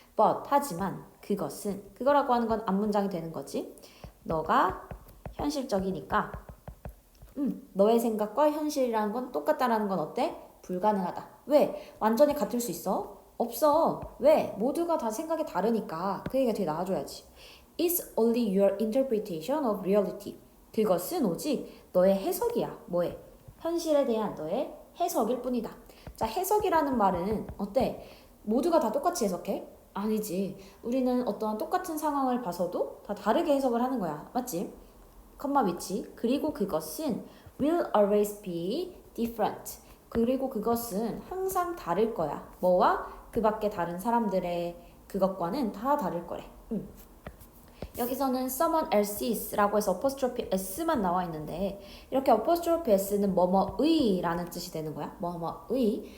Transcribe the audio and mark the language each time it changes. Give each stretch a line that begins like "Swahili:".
Korean: But 하지만 그거라고 하는 건 앞문장이 되는 거지. 너가 현실적이니까 너의 생각과 현실이라는 건 똑같다라는 건 어때? 불가능하다. 왜? 완전히 같을 수 있어? 없어. 왜? 모두가 다 생각이 다르니까. 그 얘기가 되게 나와줘야지.
English: It's only your interpretation of reality.
Korean: 그것은 오직 너의 해석이야. 뭐해? 현실에 대한 너의 해석일 뿐이다. 자, 해석이라는 말은 어때? 모두가 다 똑같이 해석해? 아니지. 우리는 어떤 똑같은 상황을 봐서도 다 다르게 해석을 하는 거야. 맞지? 컴마 위치. 그리고 그것은
English: will always be different.
Korean: 그리고 그것은 항상 다를 거야. 뭐와 그 밖에 다른 사람들의 그것과는 다 다를 거래. 여기서는 someone else's라고 해서 apostrophe s만 나와 있는데 이렇게 apostrophe s는 뭐뭐의 라는 뜻이 되는 거야. 뭐뭐의.